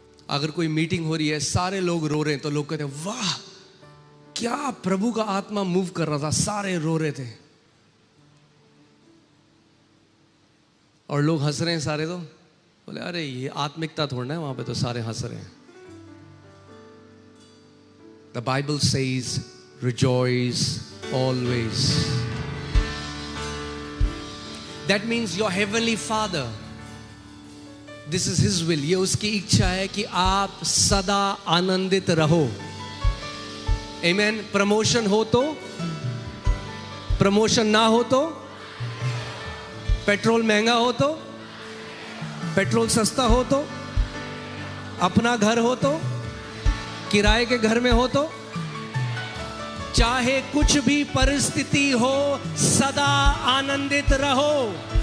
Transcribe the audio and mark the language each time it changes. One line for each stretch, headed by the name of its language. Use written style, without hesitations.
Hindi: अगर कोई मीटिंग हो रही है, सारे लोग रो रहे हैं, तो लोग कहते हैं वाह क्या प्रभु का आत्मा मूव कर रहा था, सारे रो रहे थे। और लोग हंस रहे हैं सारे, तो बोले अरे ये आत्मिकता थोड़ा है, वहां पे तो सारे हंस रहे हैं।
English: The Bible says rejoice always. That means your heavenly Father, this is His will,
Hindi: ये उसकी इच्छा है कि आप सदा आनंदित रहो।
English: Amen.
Hindi: प्रमोशन हो तो, प्रमोशन ना हो तो, पेट्रोल महंगा हो तो, पेट्रोल सस्ता हो तो, अपना घर हो तो, किराए के घर में हो तो, चाहे कुछ भी परिस्थिति हो, सदा आनंदित रहो।